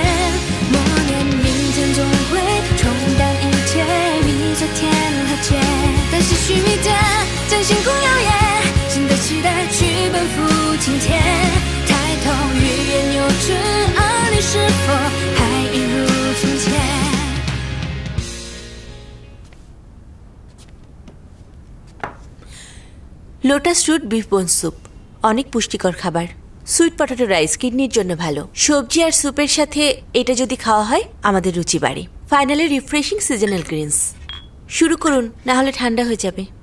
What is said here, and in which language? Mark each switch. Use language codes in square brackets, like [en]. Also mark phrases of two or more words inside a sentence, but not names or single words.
[zh] 默念明天总会冲淡一切，比昨天和解。但是须弥间，将星空耀眼，新的期待去奔赴今天。抬头欲言又止，而你是否还一如从前 [en] lotus root beef bone soup [bn] অনেক পুষ্টিকর খাবার। [en] sweet potato rice [bn] কিডনির জন্য ভালো। সবজি আর স্যুপের সাথে এটা যদি খাওয়া হয় আমাদের রুচি বাড়ে। [en] finally refreshing seasonal greens. [bn] শুরু করুন, না হলে ঠান্ডা হয়ে যাবে।